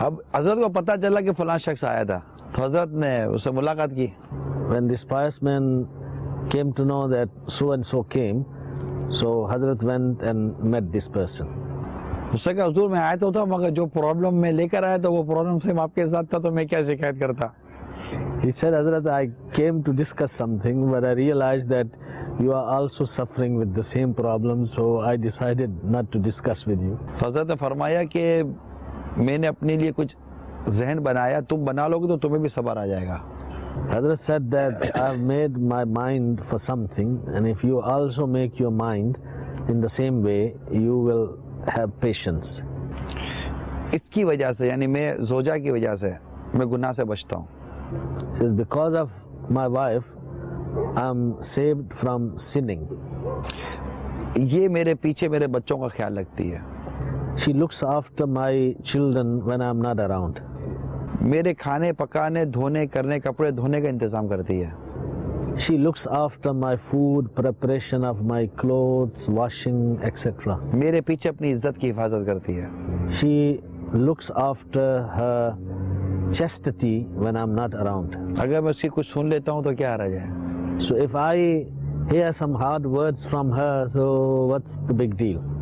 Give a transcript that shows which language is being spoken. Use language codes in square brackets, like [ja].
[hi] अब हजरत को पता चला कि फलां शख्स आया था तो हजरत ने उससे मुलाकात की. [en] When this pious man came to know that so and so came, so Hazrat went and met this person. [hi] उससे कहा हुजूर मैं आया तो था मगर जो प्रॉब्लम मैं लेकर आया तो वो प्रॉब्लम सेम आपके साथ था तो मैं क्या शिकायत करता. [en] He said, Hazrat, I came to discuss something, but I realized that you are also suffering with the same problem, so I decided not to discuss with you. [hi] हजरत ने फरमाया कि मैंने अपने लिए कुछ जहन बनाया, तुम बना लोगे तो तुम्हें भी सब्र आ जाएगा. [en] Hazrat said that I've made my mind for something, and if you also make your mind in the same way, you will have patience. [hi] इसकी वजह से यानी मैं जोजा की वजह से मैं गुनाह से बचता हूँ. [en] Says, because of my wife, I'm saved from sinning. [hi] ये मेरे पीछे मेरे बच्चों का ख्याल रखती है. [en] She looks after my children when I'm not around. [hi] मेरे खाने पकाने धोने करने कपड़े धोने का इंतजाम करती है. [en] She looks after my food, preparation of my clothes, washing, etc. [hi] मेरे पीछे अपनी इज्जत की हिफाजत करती है. [en] She looks after her chastity when I'm not around. [hi] अगर मैं उसकी कुछ सुन लेता हूँ तो क्या हर्ज है. [en] So if I hear some hard words from her, so what's the big deal?